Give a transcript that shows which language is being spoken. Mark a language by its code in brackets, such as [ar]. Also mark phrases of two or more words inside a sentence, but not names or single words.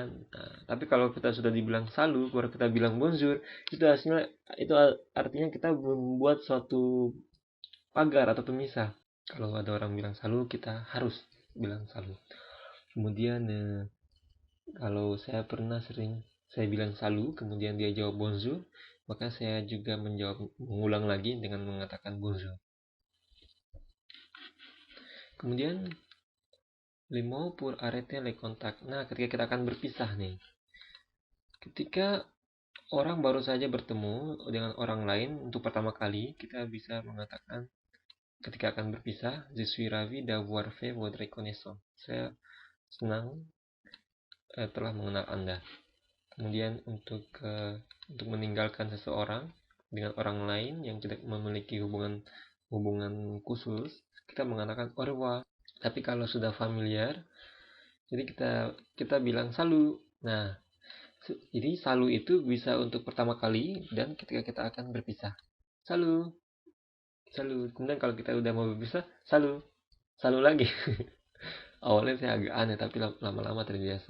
[id] Nah, tapi kalau kita sudah dibilang salu, baru kita bilang bonjour, itu hasilnya itu artinya kita membuat suatu pagar atau pemisah. Kalau ada orang bilang salu, kita harus bilang salu. Kemudian kalau saya pernah sering saya bilang salu, kemudian dia jawab bonjour, maka saya juga mengulang lagi dengan mengatakan bonjour. [fr] Kemudian limo pour arrêter les contacts. [id] Nah, ketika kita akan berpisah nih. Ketika orang baru saja bertemu dengan orang lain untuk pertama kali, kita bisa mengatakan ketika akan berpisah, [fr] je suis ravi d'avoir fait votre connaissance. [id] Saya senang telah mengenal Anda. Kemudian untuk meninggalkan seseorang dengan orang lain yang tidak memiliki hubungan khusus, kita mengatakan [fr] au revoir. [id] Tapi kalau sudah familiar, jadi kita bilang salut. Nah, jadi salu itu bisa untuk pertama kali dan ketika kita akan berpisah. [fr] Salu, salu. [id] Kemudian kalau kita udah mau berpisah, [fr] salu, salu [id] lagi. Awalnya saya agak aneh tapi lama-lama terbiasa.